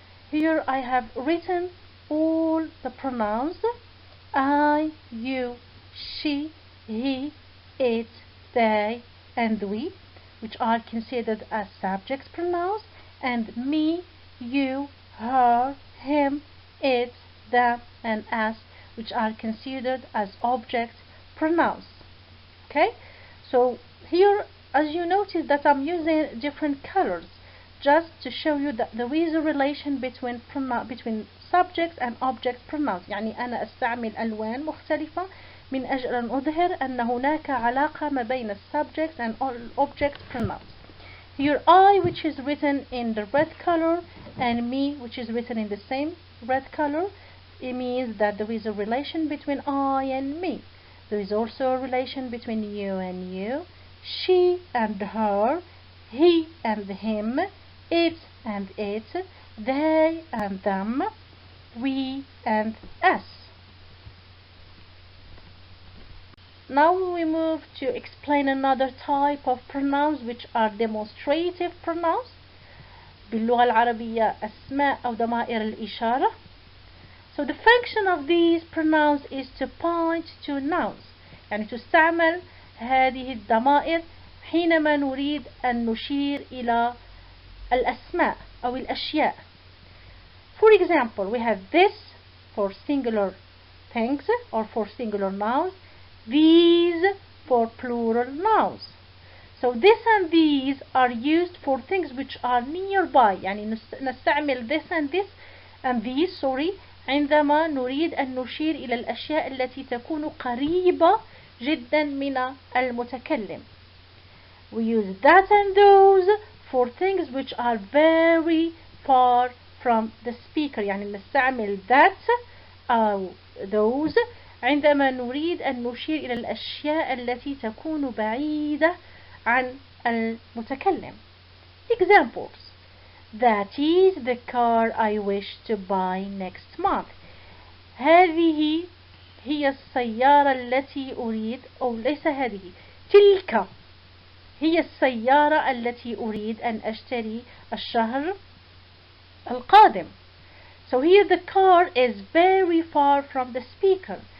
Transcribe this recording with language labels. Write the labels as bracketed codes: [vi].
[en] Here I have written all the pronouns: I, you, she, he, it, they, and we, which are considered as subject pronouns, and me, you, her, him, it, them, and us, which are considered as object pronouns. Okay, so here, as you notice, that I'm using different colors just to show you that there is a relation between subjects and object pronouns. [ar] يعني أنا أستعمل ألوان مختلفة من أجل أن أظهر أن هناك علاقة ما بين [en] subjects and object pronouns. Here I, which is written in the red color, and me, which is written in the same red color, it means that there is a relation between I and me. There is also a relation between you and you, she and her, he and him, it and it, they and them, we and us. Now we move to explain another type of pronouns, which are demonstrative pronouns. [ar] باللغة العربية أسماء أو ضمائر الإشارة. [en] So the function of these pronouns is to point to nouns. [ar] يعني تستعمل هذه الضمائر حينما نريد أن نشير إلى الأسماء أو الأشياء. [en] For example, we have this for singular things or for singular nouns, these for plural nouns. So this and these are used for things which are nearby. [ar] يعني نستعمل [en] this and this and these [ar] عندما نريد أن نشير إلى الأشياء التي تكون قريبة جدا من المتكلم. [en] We use that and those for things which are very far from the speaker. [ar] يعني نستعمل that أو those عندما نريد أن نشير إلى الأشياء التي تكون بعيدة عن المتكلم. [en] Examples: That is the car I wish to buy next month. [ar] هذه هي السيارة التي أريد، أو ليس هذه، تلك هي السيارة التي أريد أن أشتري الشهر القادم. [en] So here the car is very far from the speaker.